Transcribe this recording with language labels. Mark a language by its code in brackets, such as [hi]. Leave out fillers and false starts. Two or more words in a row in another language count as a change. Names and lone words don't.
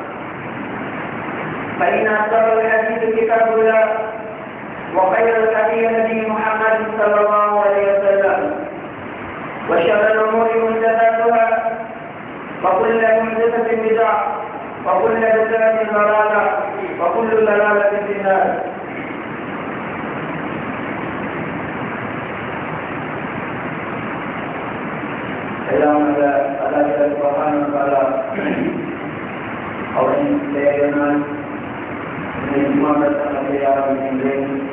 [ar] فإن أصدق الحديث كتاب الله وخير الهدي هدي محمد صلى الله عليه وسلم وشر الأمور محدثاتها وكل محدثة بدعة وكل بدعة ضلالة وكل ضلالة في النار. [ta] எல்லாம் அல்லாஹ் [ar] سبحانه وتعالى [ta] அவரின் பெயரினால் இந்த ஜும்மாவை ஆரம்பிக்கின்றேன்.